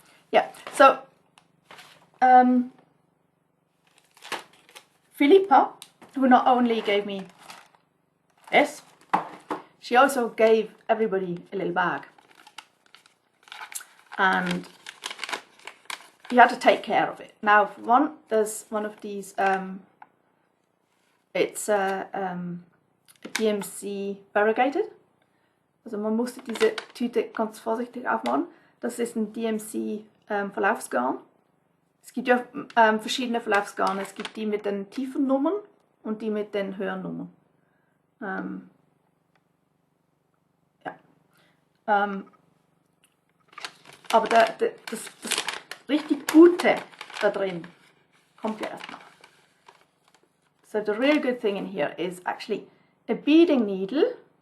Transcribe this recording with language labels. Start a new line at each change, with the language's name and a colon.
English: Yeah, so Philippa, who not only gave me this, she also gave everybody a little bag. And you had to take care of it. Now, for one, there's one of these, it's a DMC variegated.
German: Also man musste diese Tüte ganz vorsichtig aufmachen. Das ist ein DMC Verlaufsgarn. Es gibt ja verschiedene Verlaufsgarne. Es gibt die mit den tiefen Nummern und die mit den höheren Nummern. Aber das richtig Gute da drin kommt ja erst noch.
English: So the real good thing in here is actually a beading needle.